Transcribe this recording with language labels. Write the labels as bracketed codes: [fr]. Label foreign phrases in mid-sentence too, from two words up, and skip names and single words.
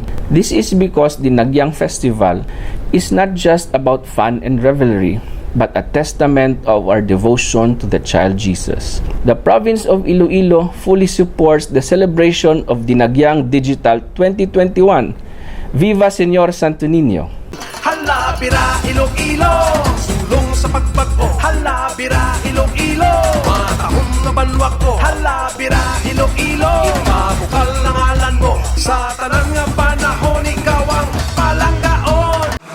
[en] This is because Dinagyang Festival is not just about fun and revelry, but a testament of our devotion to the child Jesus. The province of Iloilo fully supports the celebration of Dinagyang Digital 2021. Viva Señor Santo Niño! [hil] Hala, Bira, Iloilo, sulong sa pagbago. Hala, Bira, Iloilo, matahong na banwak ko. Hala, Bira, Iloilo, ipabukal ng ngalan mo. Sa tanang nga panahon, ikaw ang palanggaon.